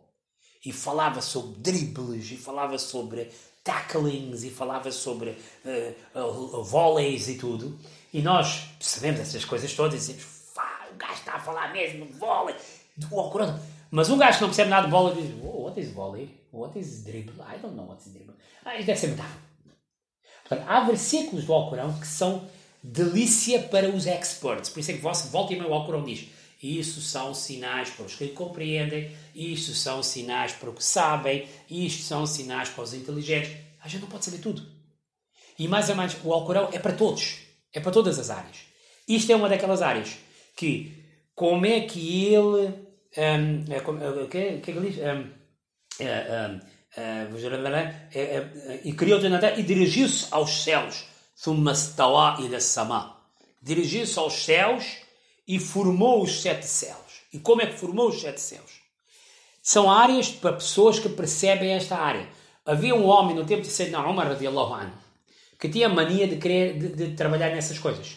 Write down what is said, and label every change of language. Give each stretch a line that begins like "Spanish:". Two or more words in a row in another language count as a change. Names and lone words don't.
Portuguese: E falava sobre dribles, e falava sobre tacklings, e falava sobre volleys e tudo. E nós percebemos essas coisas todas e dizemos, o gajo está a falar mesmo de vôlei, do Alcorão. Mas um gajo que não percebe nada de vôlei diz,
English: what is volley? What is dribble? I don't know what is dribble.
Portuguese: Isto deve ser metáfora. Portanto, há versículos do Alcorão que são delícia para os experts. Por isso é que volta e meia o Alcorão diz, isso são sinais para os que compreendem, isto são sinais para os que sabem, isto são sinais para os inteligentes. A gente não pode saber tudo. E mais ou menos, o Alcorão é para todos. É para todas as áreas. Isto é uma daquelas áreas que, como é que ele... o que é que ele diz? E criou a terra e dirigiu-se aos céus.
Arabic: ثم استوى إلى السماء.
Portuguese: Dirigiu-se aos céus e formou os 7 céus. E como é que formou os 7 céus? São áreas para pessoas que percebem esta área. Havia um homem no tempo de Sayyidina Umar
Arabic: رضي الله عنه
Portuguese: que tinha mania de querer de trabalhar nessas coisas.